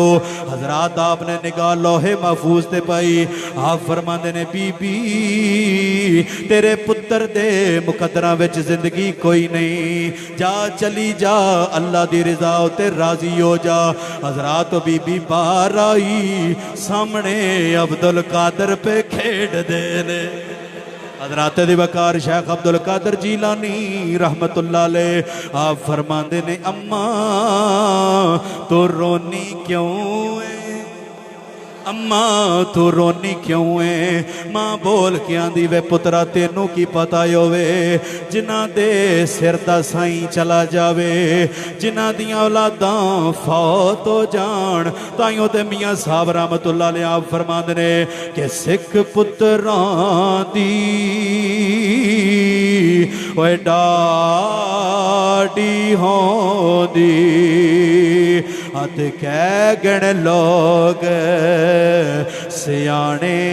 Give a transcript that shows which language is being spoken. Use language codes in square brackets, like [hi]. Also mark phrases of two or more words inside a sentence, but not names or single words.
[pa] حضرات آپ نے نگاہ لوحِ محفوظ تے پائی آپ فرماندے نے بی بی تیرے پتر دے مقدراں وچ زندگی کوئی نہیں جا چلی جا اللہ دی رضا تے راضی ہو جا. حضرات بی بی باہر آئی سامنے عبدالقادر پے کھیڈ دے نے. حضرات دی وقار شیخ عبدالقادر جیلانی [ar] رحمة الله عليه [pa] آپ فرماندے نے اماں تو رونی کیوں ہے اماں تو رونی کیوں ہے. ماں بول کے آندی اے پترا تینوں کی پتہ ہووے جنہاں دے سر دا سائیں چلا جاوے جنہاں دیاں اولاداں فوت ہو جان تائیوں تے میاں صاحب [ar] رحمة الله عليه [pa] آپ فرماندے نے کہ سکھ پتراں دی اوئے ڈاڈھی ہوندی ات کہہ گن لوگ سیانے